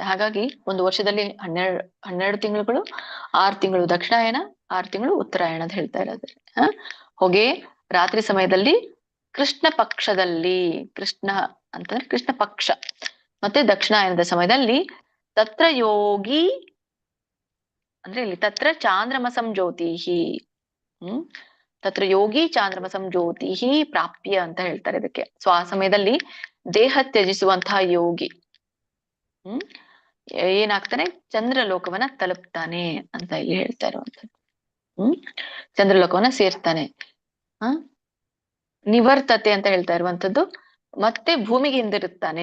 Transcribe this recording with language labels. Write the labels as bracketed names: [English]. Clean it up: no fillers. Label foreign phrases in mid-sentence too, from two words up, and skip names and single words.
[Kannada] ಹಾಗಾಗಿ ಒಂದು ವರ್ಷದಲ್ಲಿ 12 ತಿಂಗಳುಗಳು, 6 ತಿಂಗಳು ದಕ್ಷಿಣಾಯನ, 6 ತಿಂಗಳು ಉತ್ತರಾಯಣ ಅಂತ ಹೇಳ್ತಾ ಇರೋದು. ಹೊಗೆ ರಾತ್ರಿ ಸಮಯದಲ್ಲಿ ಕೃಷ್ಣ ಪಕ್ಷದಲ್ಲಿ, ಕೃಷ್ಣ ಅಂತಂದ್ರೆ ಕೃಷ್ಣ ಪಕ್ಷ, ಮತ್ತೆ ದಕ್ಷಿಣಾಯನದ ಸಮಯದಲ್ಲಿ [Sanskrit] ತತ್ರ ಯೋಗಿ [Kannada] ಅಂದ್ರೆ ಇಲ್ಲಿ [Sanskrit] ತತ್ರ ಚಾಂದ್ರಮಸಂ ಜ್ಯೋತಿಹಿ. ತತ್ರ ಯೋಗಿ ಚಾಂದ್ರಮಸಂ ಜ್ಯೋತಿಹಿ ಪ್ರಾಪ್ಯ [Kannada] ಅಂತ ಹೇಳ್ತಾರೆ ಇದಕ್ಕೆ. ಸೊ ಆ ಸಮಯದಲ್ಲಿ ದೇಹ ತ್ಯಜಿಸುವಂತಹ ಯೋಗಿ ಏನಾಗ್ತಾನೆ, ಚಂದ್ರಲೋಕವನ್ನ ತಲುಪ್ತಾನೆ ಅಂತ ಇಲ್ಲಿ ಹೇಳ್ತಾ ಇರುವಂತದ್ದು. ಚಂದ್ರಲೋಕವನ್ನ ಸೇರ್ತಾನೆ. ನಿವರ್ತತೆ ಅಂತ ಹೇಳ್ತಾ ಇರುವಂತದ್ದು ಮತ್ತೆ ಭೂಮಿಗೆ ಹಿಂದಿರುತ್ತಾನೆ.